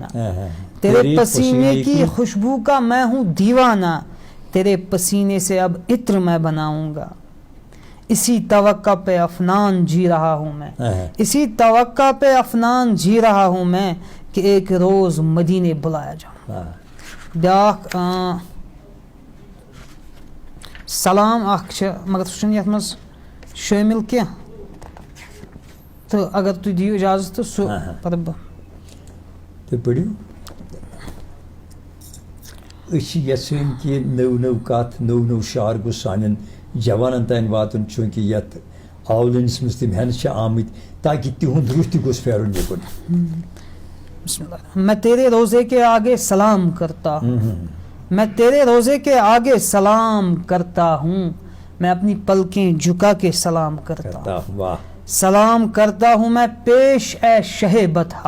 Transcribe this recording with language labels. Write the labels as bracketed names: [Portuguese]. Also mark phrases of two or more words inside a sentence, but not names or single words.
[Urdu] تیرے پسینے کی خوشبو کا میں ہوں دیوانہ. تیرے پسینے سے اب عطر میں بناؤں گا. اسی توقع پہ افنان جی رہا ہوں میں. اسی توقع پہ افنان جی رہا ہوں میں کہ ایک روز مدینے بلایا جاؤں. [Kashmiri] بیاکھ سلام اکھ چھِ مگر سُہ چھُنہٕ یَتھ منٛز شٲمِل کینٛہہ تہٕ اگر تُہۍ دِیِو اِجازت تہٕ سُہ پَرٕ بہٕ. تُہۍ پٔرِو. أسۍ چھِ یژھان کہِ نٔو نٔو کَتھ نوٚو نوٚو شعر گوٚژھ سانٮ۪ن جوانن تانۍ واتُن چوٗنٛکہِ یَتھ آولٲنِس منٛز تِم ہٮ۪نہٕ چھِ آمٕتۍ تاکہِ تِہُنٛد روح تہِ گوٚژھ پھیرُن یِکُن. [Urdu] میں تیرے روزے کے آگے سلام کرتا ہوں. میں تیرے روزے کے آگے سلام کرتا ہوں. میں اپنی پلکیں جھکا کے سلام کرتا ہوں. سلام کرتا ہوں میں پیش اے شہ بطحا.